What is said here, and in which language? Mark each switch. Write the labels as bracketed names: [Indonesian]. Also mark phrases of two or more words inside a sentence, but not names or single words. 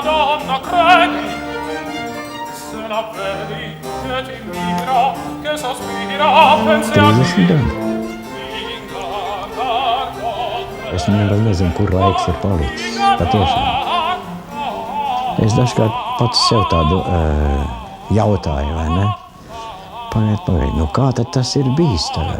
[Italian] donna credi, se la vedi che ti mira, che sospira, pensi a [Latvian] 30 gadi. Es nemaz nezinu, kur laiks ir palicis. Patiešām. Es dažkārt pats sev tādu jautāju, vai ne? Pagaid, nu kā tad tas ir bijis tagad?